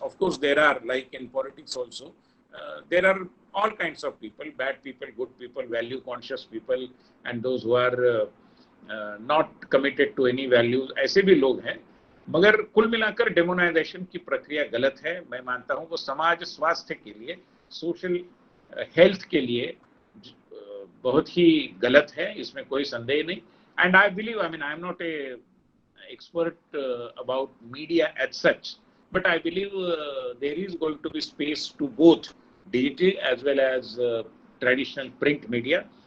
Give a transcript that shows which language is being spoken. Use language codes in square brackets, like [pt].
[en] Of course, there are, like in politics also, there are all kinds of people, bad people, good people, value conscious people, and those who are not committed to any values. [hi] ऐसे भी लोग हैं, मगर कुल मिलाकर demonetisation की प्रक्रिया गलत है। मैं मानता हूं वो समाज स्वास्थ्य के लिए, सोशल हेल्थ के लिए बहुत ही गलत है, इसमें कोई संदेह नहीं। [en] And I believe, I mean, I am not a expert about media as such, but I believe there is going to be space to both digital as well as traditional print media.